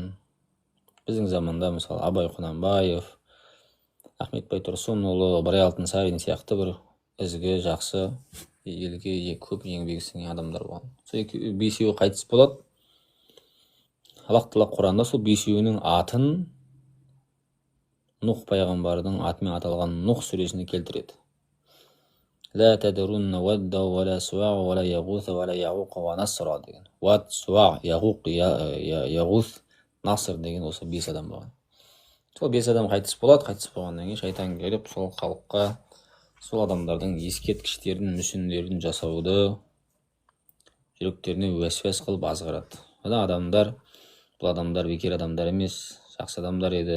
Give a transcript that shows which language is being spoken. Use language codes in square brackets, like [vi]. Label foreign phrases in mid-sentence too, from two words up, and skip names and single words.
[kk] Біздің заманда мысалы Абай Құнанбаев, Ахмет Байтұрсынұлы, Ыбырай Алтынсарин сияқты бір ізгі, жақсы, елге көп еңбегі сіңген адамдар болған. Сол 5-еуі қайтыс болады. Аллах Тағала Құранда сол 5-еуінің атын Нұх пайғамбардың атымен аталған Нұх сүресіне келтіреді. [ar] لا تذرن ودا ولا سواعا ولا يغوث ولا يعوق ونسرا деген. [kk] Вад, суа, яғуқ, яғус, наср деген осы 5 адам болған. Сол 5 адам қайтыс болады. Қайтыс болғаннан кейін шайтан келіп сол халыққа сол адамдардың ескерткіштерін, мүсіндерін жасауды жүректеріне уәсуәс қылып азғырады. Адамдар, бұл адамдар бекер адамдар емес, жақсы адамдар еді.